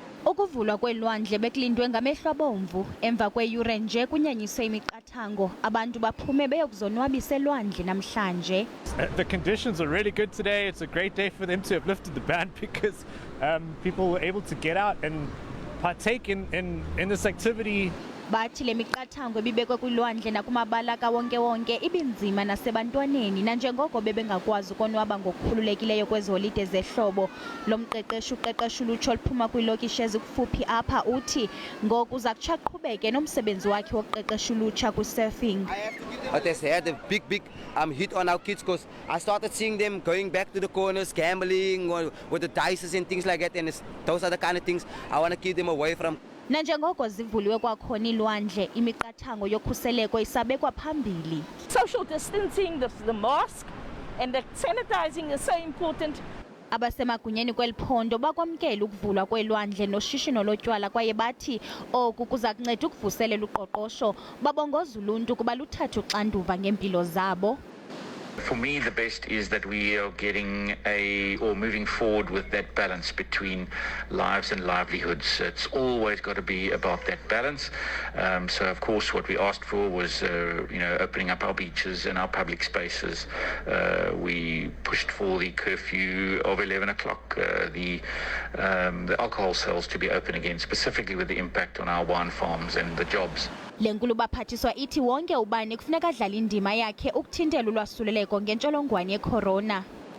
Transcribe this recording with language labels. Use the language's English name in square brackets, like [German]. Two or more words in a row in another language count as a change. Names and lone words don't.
[Xhosa] Ukuvulwa kwelwandle bekulindwe ngamehlo abomvu emva kweyure nje kunyenyiswe imiqathango abantu baphume beyokuzonwabisa elwandle namhlanje. [English] The conditions are really good today. It's a great day for them to have lifted the ban because people were able to get out and partake in this activity. [Xhosa] Bathi le miqathango ebibekwe kwilwandle nakumabala kawonke-wonke ibinzima nasebantwaneni nanjengoko bebengakwazi ukonwaba ngokukhululekileyo kweziholide zehlobo. Lo mqeqeshi uqeqesha ulutsha oluphuma kwiilokishi ezikufuphi apha uthi ngoku uza kutsho aqhubeke nomsebenzi wakhe wokuqeqesha ulutsha kwisurfing. [English] It has had a big hit on our kids because I started seeing them going back to the corners, gambling with the dices and things like that, and those are the kind of things I want to keep them away from. [Xhosa] Nanjengoko zivuliwe kwakhona ilwandle, imiqathango yokhuseleko isabekwa phambili. [English] Social distancing, the mask and the sanitizing is so important. [Xhosa] Abasemagunyeni kwiphondo bakwamkela ukuvulwa kwelwandle noshishino lotywala kwaye bathi oku kuza kunceda ukuvuselela uqoqosho. Babongoza uluntu kuba luthathe uxanduva ngempilo zabo. [English] For me, the best is that we are moving forward with that balance between lives and livelihoods. It's always got to be about that balance. So, of course, what we asked for was, opening up our beaches and our public spaces. We pushed for the curfew of 11 o'clock, the alcohol sales to be open again, specifically with the impact on our wine farms and the jobs. [Xhosa] Le nkulu baphathiswa ithi wonke ubani kufuneka adlale indima yakhe ukuthintela ulwasuleleko ngentsholongwane ye-corona.